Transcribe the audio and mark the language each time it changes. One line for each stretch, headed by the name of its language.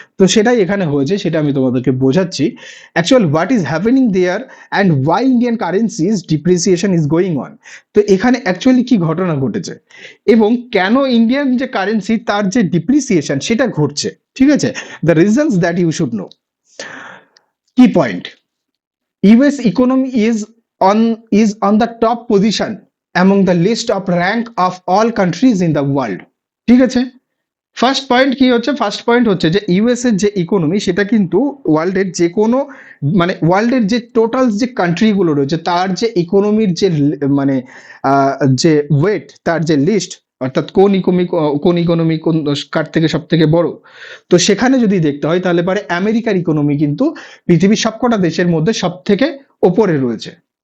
Bangla: তো সেটাই এখানে হয়েছে, সেটা আমি তোমাদেরকে বোঝাচ্ছি
English: Actual what is happening there and why Indian currency's depreciation is going on.
Bangla: তো এখানে অ্যাকচুয়ালি কি ঘটনা ঘটেছে, এবং কেন ইন্ডিয়ান যে কারেন্সি তার যে ডিপ্রিসিয়েশন সেটা ঘটছে। ঠিক আছে,
English: The reasons that you should know.
Bangla: কি point,
English: US economy is on the top position among the list of rank of all countries in the world।
Bangla: ঠিক আছে, ফার্স্ট পয়েন্ট কি হচ্ছে, ফার্স্ট পয়েন্ট হচ্ছে যে ইউএস এর যে ইকোনমি, সেটা কিন্তু ওয়ার্ল্ডের যে কোনো, মানে ওয়ার্ল্ডের যে টোটাল যে কান্ট্রিগুলো রয়েছে তার যে ইকোনমির যে মানে যে ওয়েট, তার যে লিস্ট, অর্থাৎ কোন ইকোনমি কোন কার থেকে সব থেকে বড়, তো সেখানে যদি দেখতে হয় তাহলে পারে আমেরিকার ইকোনমি কিন্তু পৃথিবীর সবকটা দেশের মধ্যে সব থেকে ওপরে রয়েছে।